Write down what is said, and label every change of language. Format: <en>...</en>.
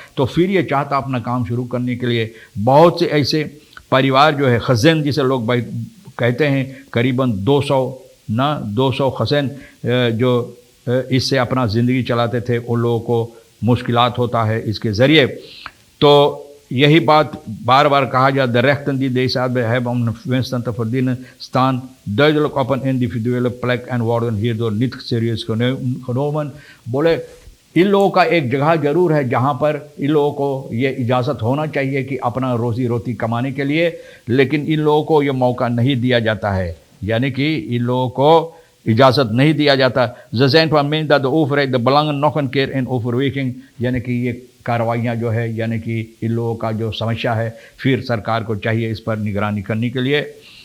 <hi>तो फिर ये चाहता अपना काम शुरू करने के लिए, बहुत से ऐसे परिवार जो है खज़न जिसे लोग कहते हैं, करीबन 200 खज़न जो इससे अपना ज़िंदगी चलाते थे, उन लोगों को मुश्किलात होता है इसके ज़रिए। तो यही बात बार बार कहा जाता,</hi> <nl>de rechten die deze hebben om winsten te verdienen staan duidelijk op een individuele plek en worden hierdoor niet serieus genomen।</nl> <hi>बोले इन लोगों का एक जगह ज़रूर है जहाँ पर इन लोगों को ये इजाज़त होना चाहिए कि अपना रोज़ी रोटी कमाने के लिए, लेकिन इन लोगों को ये मौका नहीं दिया जाता है, यानी कि इन लोगों को इजाज़त नहीं दिया जाता।</hi> <nl>Ze zijn van mening dat de overheid de belangen nog een keer in overweging,</nl> <hi>यानी कि ये कार्रवाइयाँ जो है, यानी कि इन लोगों का जो समस्या है, फिर सरकार को चाहिए इस पर निगरानी करने के लिए।</hi>